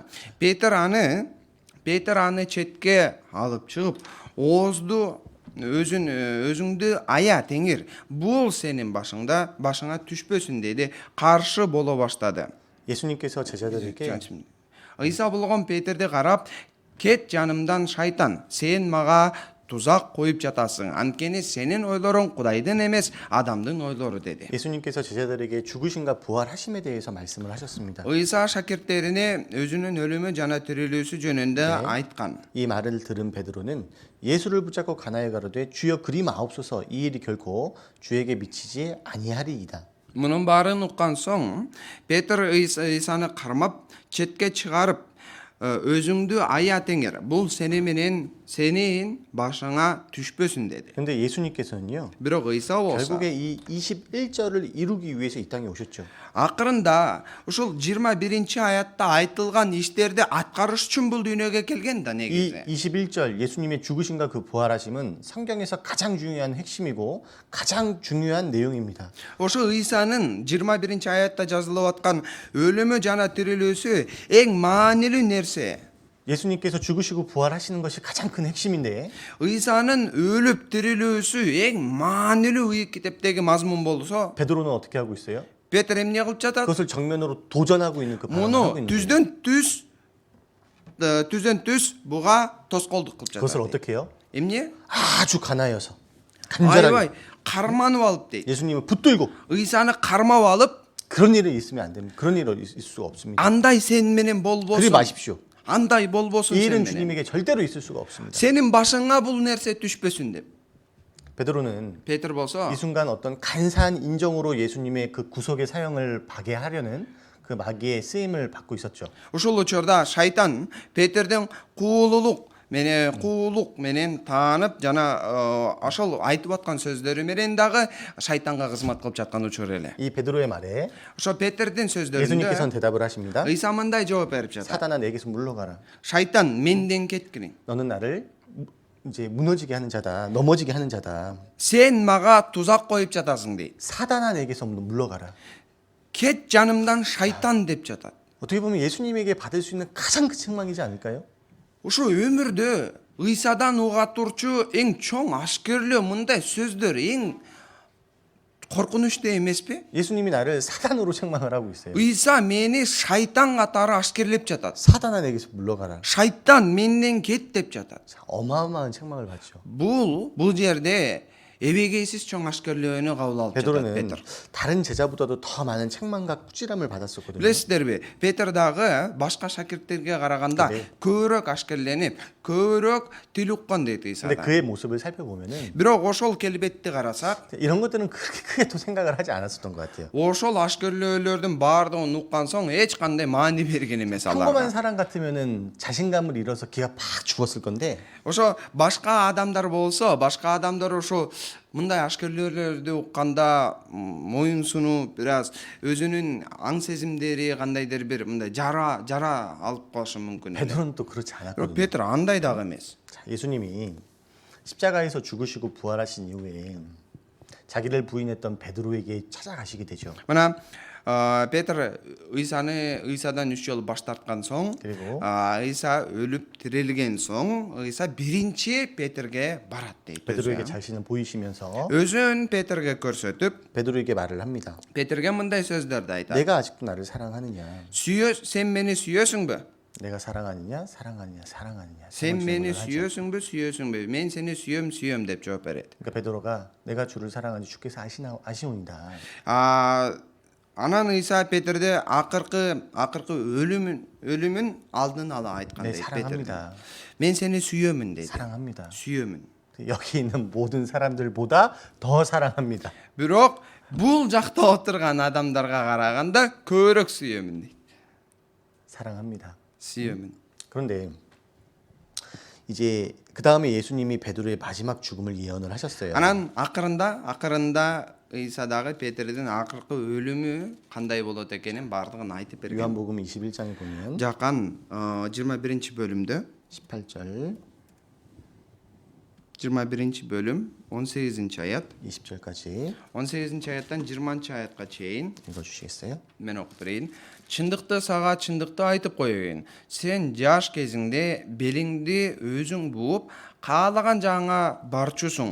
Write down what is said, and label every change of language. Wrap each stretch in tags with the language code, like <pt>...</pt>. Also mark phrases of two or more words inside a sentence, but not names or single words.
<ky>Петер аны четке алып чыгып, оозду өзүңдү ая Теңир, бул сенин башыңа түшпөсүн деди, каршы боло баштады.</ky> <ko>예수님께서 제자들에게</ko> <ky>Ыйса болгон Петерди карап, кет жанымдан шайтан, сен мага тузак коюп жатасың. Анткени сенин ойлоруң Кудайдын эмес, адамдын ойлору деди.</ky> <ko>예수님께서 제자들에게 죽으심과 부활하심에 대해서 말씀을 하셨습니다.</ko> <ky>Ыйса шакирттерине өзүнүн өлүмү жана тирилүүсү жөнүндө айткан.</ky> <ko>이 말을 들은 베드로는 예수를 붙잡고 가나에 가로되 주여 그리 마옵소서 이 일이 결코 주에게 미치지 아니하리이다.</ko> <ky>Мунун баарын уккан соң Петр Ыйсаны кармап, четке чыгарып, өзүңдү ая Теңир, бул сенин башыңа түшпөсүн деди.</ky> <ko>근데 예수님께서는요.</ko> <ky>Бирок Ыйса болсо</ky> <ko>결국에 이 21절을 이루기 위해서 이 땅에 오셨죠.</ko> <ky>акырында ушул 21-аятта айтылган иштерди аткарыш үчүн бул дүйнөгө келген да</ky> <ko>이</ko> <ky>негизи.</ky> <ko>21절 예수님의 죽으심과 그 부활하심은 성경에서 가장 중요한 핵심이고 가장 중요한 내용입니다.</ko> <ky>Ошо Ыйсанын 21-аятта жазылып аткан өлүмү жана тирилүүсү эң маанилүү нерсе.</ky> <ko>예수님께서 죽으시고 부활하시는 것이 가장 큰 핵심인데</ko> <ky>의사는 өлүп тирилүүсү эң маанилүү үй китептеги мазмун болсо</ky> <ko>베드로는 어떻게 하고 있어요?</ko> <ky>Петр эмне кылып жатат?</ky> <ko>그것을 정면으로 도전하고 있는 그 발언을 하고</ko> <ky>Муну</ky> <ko>있는 거예요.</ko> <ky>түздөн түз буга тоскоолдук кылып</ky> <ko>그것을</ko> <ky>жатат.</ky> <ko>어떻게 해요?</ko> <ky>Эмне?</ky> <ko>아주 가나여서 간절하게</ko> <ky>Аябай карманып алып дейт.</ky> <ko>예수님을 붙들고</ko> <ky>Ыйсаны кармап алып,</ky> <ko>그런 일이 있으면 안 됩니다. 그런 일이 있을 수가 없습니다.</ko> <ky>андай сен менен</ky> <ko>그러지</ko> <ky>болбосун.</ky> <ko>마십시오.</ko> <ky>Андай болбосун</ky> <ko>이</ko> <ky>сен</ky> <ko>일은</ko> <ky>менен.</ky> <ko>주님에게 절대로 있을 수가 없습니다.</ko> <ky>Сенин башыңа бул нерсе түшпөсүн деп.</ky> <ko>베드로는</ko> <ky>Петр болсо,</ky> <ko>이 순간 어떤 간사한 인정으로 예수님의 그 구속의 사형을 파괴하려는 그 마귀의 쓰임을 받고 있었죠.</ko> <ky>ушул учурда шайтан Петрдин куулулук менен таанып жана ошол айтып аткан сөздөрү менен дагы шайтанга кызмат кылып жаткан учур эле.</ky> <ko>이 베드로의 말에</ko> <ky>ошо Петрдин сөздөрүндө</ky> <ko>예수님께서는 대답을 하십니다.</ko> <ky>ыйса мындай жооп берип жатат.</ky> <ko>사단아 내게서 물러가라.</ko> <ky>Шайтан менден кеткириң.</ky> <ko>너는 나를 이제 무너지게 하는 자다. 넘어지게 하는 자다.</ko> <ky>Сен мага тузак коюп жатасың дейт.</ky> <ko>사단아 내게서 물러가라.</ko> <ky>Кет жанымдан шайтан деп жатат.</ky> <ko>어떻게 보면 예수님에게 받을 수 있는 가장 큰 책망이지 않을까요?</ko> <ky>Ушул өмүрдө ыйсадан уга турчу эң чоң ашкерлөө мындай сөздөр эң коркунучтуу эмеспи?</ky> <ko>예수님이 나를 사단으로 책망을 하고 있어요.</ko> <ky>ыйса мени шайтан катары ашкерлеп жатат.</ky> <ko>사단아 내게서 물러가라.</ko> <ky>Шайтан менден кет деп жатат.</ky> <ko>자, 어마어마한 책망을 받죠.</ko> <ky>Бул жерде эбегейсиз чоң ашкерлөөнү кабыл алып жатат</ky> <ko>베드로는</ko> <ky>Петр.</ky> <ko>다른 제자보다도 더 많은 책망과 꾸지람을 받았었거든요.</ko> <ky>Билесиздерби, Петр дагы башка шакирттерге караганда</ky> <ko>그래.</ko> <ky>көбүрөөк ашкерленип, көбүрөөк тил уккан дейт</ky> <ko>근데</ko> <ky>ыйсадан.</ky> <ko>그의 모습을 살펴보면은</ko> <ky>Бирок ошол келбетти карасак,</ky> <ko>이런 것들은 그렇게 크게 또 생각을 하지 않았었던 것 같아요.</ko> <ky>ошол ашкерлөөлөрдүн баардыгын уккан соң эч кандай маани берген эмес</ky> <ko>평범한</ko> <ky>аларга.</ky> <ko>사람 같으면은 자신감을 잃어서 기가 팍 죽었을 건데</ko> <ky>Ошо башка адамдар болсо, башка адамдар ошо мындай ашкерлөөлөрдү укканда моюнсунуп, бираз өзүнүн аң сезимдери кандайдыр бир мындай жара алып калышы мүмкүн эле.</ky> <ko>베드로는 또 그렇지</ko> <ky>Бирок</ky> <ko>않았거든요.</ko> <ky>Петр андай дагы эмес.</ky> <ko>자, 예수님이 십자가에서 죽으시고 부활하신 이후에 자기를 부인했던 베드로에게 찾아가시게 되죠.</ko> <ky>Мына Петр ыйсадан 3 жолу баш тарткан соң,</ky> <ko>그리고</ko> <ky>ыйса өлүп тирилген соң, ыйса биринчи Петрге барат дейт.</ky> <ko>베드로에게 자신을 보이시면서</ko> <ky>Өзүн Петрге көрсөтүп,</ky> <ko>베드로에게 말을 합니다.</ko> <ky>Петрге мындай сөздөрдү айтат.</ky> <ko>내가 아직도 나를 사랑하느냐?</ko> <ky>Сен мени сүйөсүңбү?</ky> <ko>내가 사랑하느냐? 사랑하느냐? 사랑하느냐?</ko> <ky>Сен</ky> <ko>세 번째</ko> <ky>мени</ky> <ko>질문을 하죠.</ko> <ky>сүйөсүңбү? Мен сени сүйөм деп жооп берет.</ky> <ko>그러니까 베드로가 내가 주를 사랑하는지 주께서 아시오니다.</ko> <ky>Анан ыйса Петрде акыркы өлүмүн алдын ала айткан</ky> <ko>네,</ko> <ky>дейт</ky> <ko>사랑합니다.</ko> <ky>Петр. Мен сени сүйөмүн дейт.</ky> <ko>사랑합니다.</ko> <ky>Сүйөмүн.</ky> <ko>여기 있는 모든 사람들보다 더 사랑합니다.</ko> <ky>Бирок бул жакта отурган адамдарга караганда көбүрөөк сүйөмүн дейт.</ky> <ko>사랑합니다.</ko> <ky>Сүйөмүн.</ky> <ko>그런데 이제 그 다음에 예수님이 베드로의 마지막 죽음을 예언을 하셨어요.</ko> <ky>Анан акырында ыйса дагы Петрдин акыркы өлүмү кандай болот экенин баардыгын айтып берген.</ky> <ko>요한복음 21장에 보면</ko> <ky>Жакан 21-бөлүмдө</ky> <ko>18절</ko> <ky>21-бөлүм 18-аят</ky> <ko>20절까지</ko> <ky>18-аяттан 20-аятка чейин</ky> <ko>읽어주시겠어요?</ko> <ky>мен окуп берейин. Чындыкты сага чындыкты айтып коеюн. Сен жаш кезиңде белиңди өзүң бууп, каалаган жагыңа барчусуң.</ky>